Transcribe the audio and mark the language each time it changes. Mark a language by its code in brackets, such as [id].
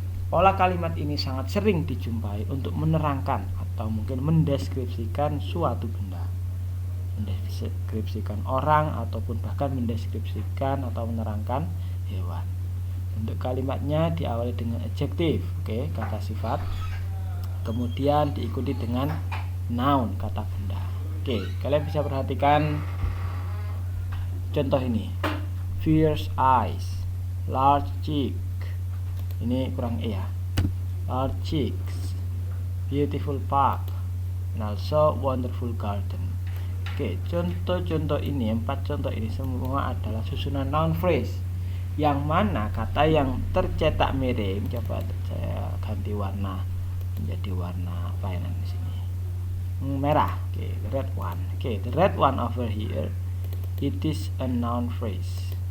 [id] Pola kalimat ini sangat sering dijumpai untuk menerangkan atau mungkin mendeskripsikan suatu benda, mendeskripsikan orang, ataupun bahkan mendeskripsikan atau menerangkan hewan. Untuk kalimatnya diawali dengan adjektif, kata sifat, kemudian diikuti dengan noun, kata benda. Kalian bisa perhatikan contoh ini. [en] Fierce eyes, large cheek. [id] Ini kurang ya. [en] Large cheeks, beautiful park, and also wonderful garden. [id] Contoh-contoh ini, 4 contoh ini semua adalah susunan noun phrase, yang mana kata yang tercetak miring, coba saya ganti warna menjadi warna apa yang di sini, merah. [en] The red one. The red one over here, it is a noun phrase.